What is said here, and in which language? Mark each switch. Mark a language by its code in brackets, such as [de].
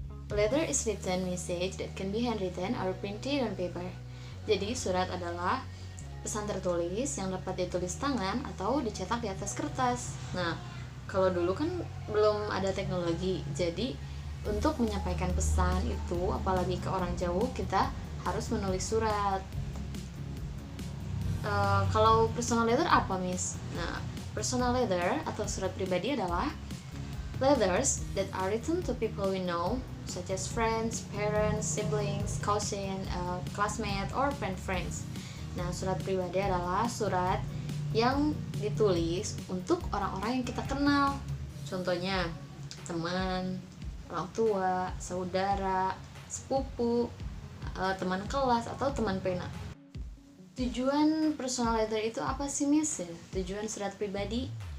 [en] Letter is written message that can be handwritten or printed on paper. [id] Jadi surat adalah pesan tertulis yang dapat ditulis tangan atau dicetak di atas kertas. Nah, kalau dulu kan belum ada teknologi, jadi untuk menyampaikan pesan itu, apalagi ke orang jauh, kita harus menulis surat. Kalau personal letter apa, Miss? [en] Nah, personal letter [id] atau surat pribadi adalah [en] letters that are written to people we know, such as friends, parents, siblings, cousin, classmate, or friends. [id] Nah, surat pribadi adalah surat yang ditulis untuk orang-orang yang kita kenal. Contohnya, teman, orang tua, saudara, sepupu, teman kelas, atau teman pena. Tujuan personal letter itu apa sih, Miss? Tujuan surat pribadi?